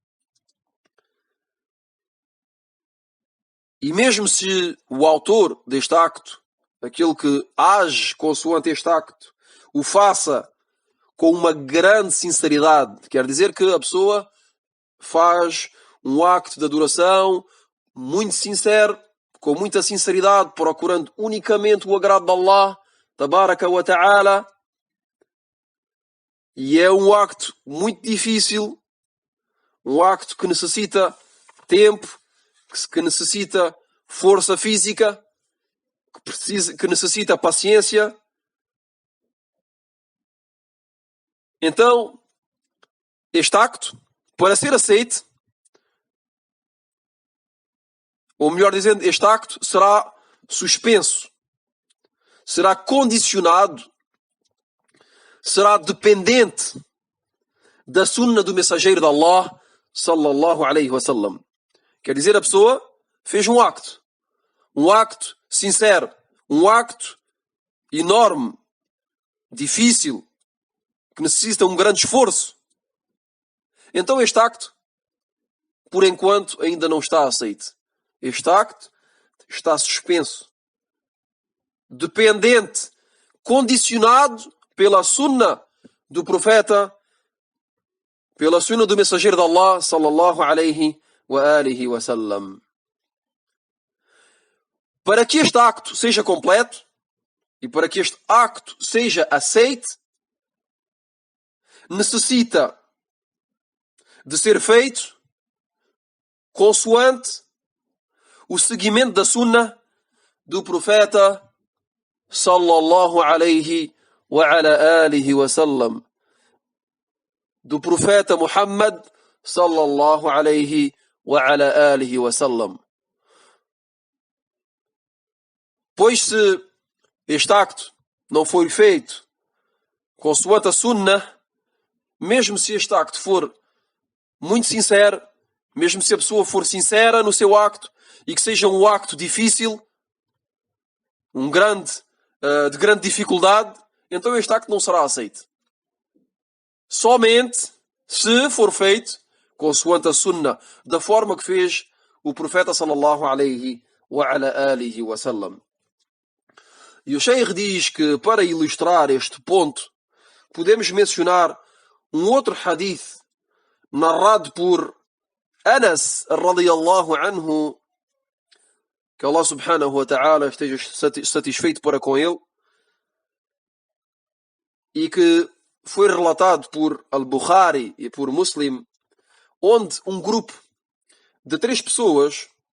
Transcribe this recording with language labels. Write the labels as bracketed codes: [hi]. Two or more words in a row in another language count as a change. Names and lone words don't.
[pt] e mesmo se o autor deste acto, aquele que age consoante este acto, o faça com uma grande sinceridade, quer dizer que a pessoa faz um acto de adoração muito sincero, com muita sinceridade, procurando unicamente o agrado de Allah, [ar] تبارك وتعالى, [pt] e é um acto muito difícil, um acto que necessita tempo, que necessita força física, que necessita paciência. Então, este acto, para ser aceito, ou melhor dizendo, este acto será suspenso, será condicionado, será dependente da sunnah do mensageiro de Allah, [ar] صلى الله عليه وسلم. [pt] Quer dizer, a pessoa fez um acto sincero, um acto enorme, difícil, que necessita um grande esforço. Então este acto, por enquanto, ainda não está aceito. Este acto está suspenso, dependente, condicionado pela sunnah do profeta, pela sunna do mensageiro de Allah, [ar] صلى الله عليه وآله وسلم. [pt] Para que este acto seja completo e para que este acto seja aceite, necessita de ser feito consoante o seguimento da sunna do profeta [ar] صلى الله عليه وعلى آله وسلم, [pt] do profeta Muhammad [ar] صلى الله عليه وعلى آله وسلم. [pt] Pois se este acto não foi feito consoante a sunna, mesmo se este acto for muito sincero, mesmo se a pessoa for sincera no seu acto e que seja um acto difícil, de grande dificuldade, então este acto não será aceito. Somente se for feito consoante a sunna, da forma que fez o profeta [ar] صلى الله عليه وعلى آله وسلم. [pt] E o Sheikh diz que, para ilustrar este ponto, podemos mencionar um outro hadith narrado por Anas [ar] رضي الله عنه, [pt] que Allah [ar] سبحانه وتعالى [pt] esteja satisfeito para com ele, e que foi relatado por Al-Bukhari e por Muslim, onde um grupo de 3 pessoas,